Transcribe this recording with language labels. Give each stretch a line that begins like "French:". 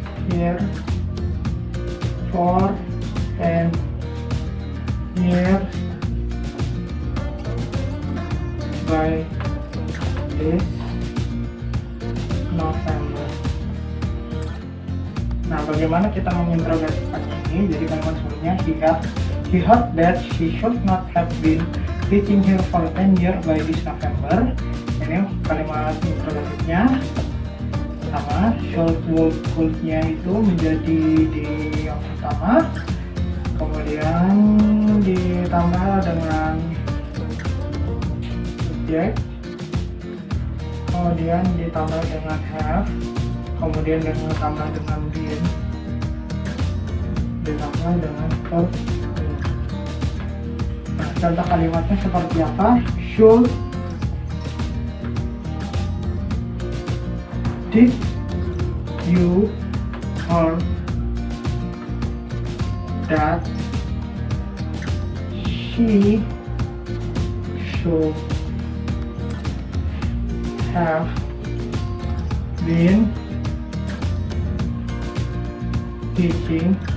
English: here for 10 years by this November.
Indonesian: Nah, bagaimana kita menginterogasikan ini? Jadi kalimat sebelumnya
English: he heard that she should not have been teaching here for 10 years by this November.
Indonesian: Ini kalimat interrogatifnya sama, should, would, could-nya itu menjadi di yang pertama, kemudian ditambah dengan subjek, kemudian ditambah dengan have, kemudian ditambah dengan been, ditambah dengan verb. Nah, contoh kalimatnya seperti apa?
English: Should, did you heard that she should have been teaching